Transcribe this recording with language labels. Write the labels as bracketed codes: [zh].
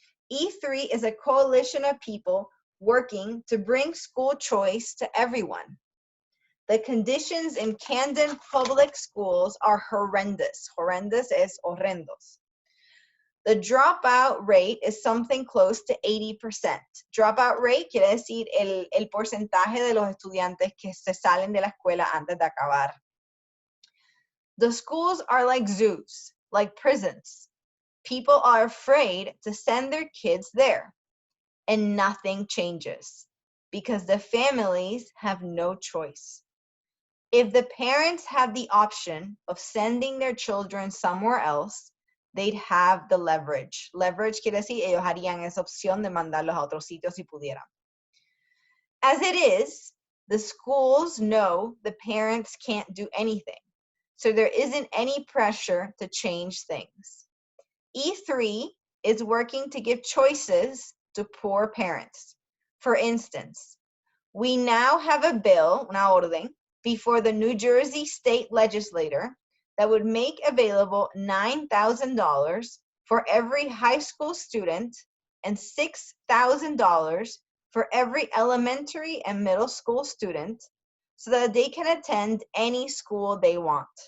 [en] E3 is a coalition of people working to bring school choice to everyone. The conditions in Camden public schools are horrendous. Horrendous [es] es horrendos. [en] The dropout rate is something close to 80%. [es] Dropout rate quiere decir el porcentaje de los estudiantes que se salen de la escuela antes de acabar. [en] The schools are like zoos, like prisons. People are afraid to send their kids there, and nothing changes because the families have no choice. If the parents had the option of sending their children somewhere else, they'd have the leverage. [es] Leverage quiere decir, ellos harían esa opción de mandarlos a otros sitios si pudieran. [en] As it is, the schools know the parents can't do anything, so there isn't any pressure to change things. E3 is working to give choices to poor parents. For instance, we now have a bill, [es] una orden, [en] before the New Jersey state legislature that would make available $9,000 for every high school student and $6,000 for every elementary and middle school student so that they can attend any school they want.